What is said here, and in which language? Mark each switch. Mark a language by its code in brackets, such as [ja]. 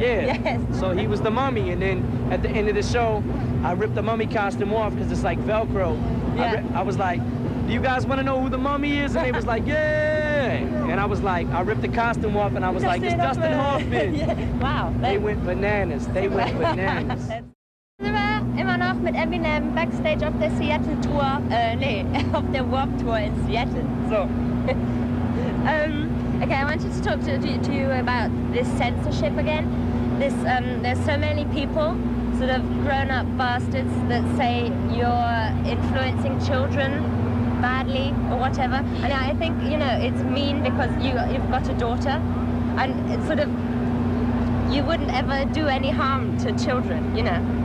[en] Yes. So he was the mummy, and then at the end of the show, I ripped the mummy costume off because it's like Velcro. Yeah. I was like, do you guys want to know who the mummy is? And they was like, yeah. And I was like, I ripped the costume off, and I was like, it's Dustin Hoffman. Yeah. Wow. They went bananas. They went bananas. [de] Sind wir immer noch mit Eminem Backstage auf der Seattle Tour, auf der Warp Tour in Seattle. So. [en] Okay, I wanted to talk to you about this censorship again. There's so many people, sort of grown-up bastards, that say you're influencing children badly or whatever. And I think, you know, it's mean because you've got a daughter, and it's sort of, you wouldn't ever do any harm to children, you know.